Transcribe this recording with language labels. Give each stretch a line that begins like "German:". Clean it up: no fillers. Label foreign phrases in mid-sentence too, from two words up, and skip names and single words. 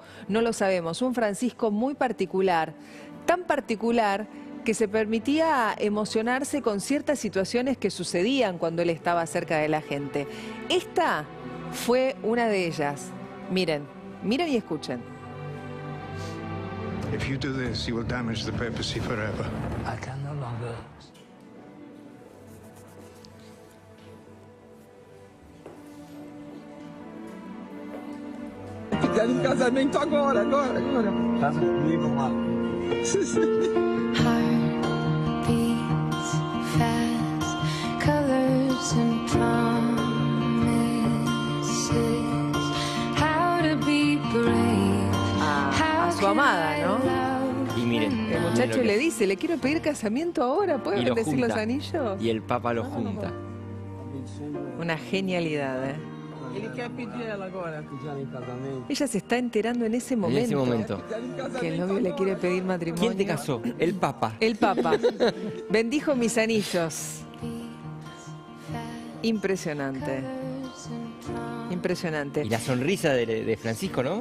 Spanish: No lo sabemos. Un Francisco muy particular, tan particular que se permitía emocionarse con ciertas situaciones que sucedían cuando él estaba cerca de la gente. Esta fue una de ellas. Miren, miren y escuchen.
English: If you do this, you will damage the papacy forever. I can no longer.
Portuguese: Quero um casamento agora. Casa comigo, mano.
English: Heart beats fast, colors and promises. How to be brave.
Spanish: A su amada, ¿no? Y miren, El muchacho le dice, le quiero pedir casamiento ahora, y ¿pueden lo decir los junta. anillos? Y el Papa lo junta. Una genialidad, ¿eh?
Portuguese: Ele quer pedir ela agora. Pedir em casamento.
Spanish: Ella se está enterando en ese En momento, ese momento. que el novio le quiere pedir matrimonio. ¿Quién te casó? El Papa. El Papa. Bendijo mis anillos. Impresionante. Impresionante. Y la sonrisa de Francisco, ¿no?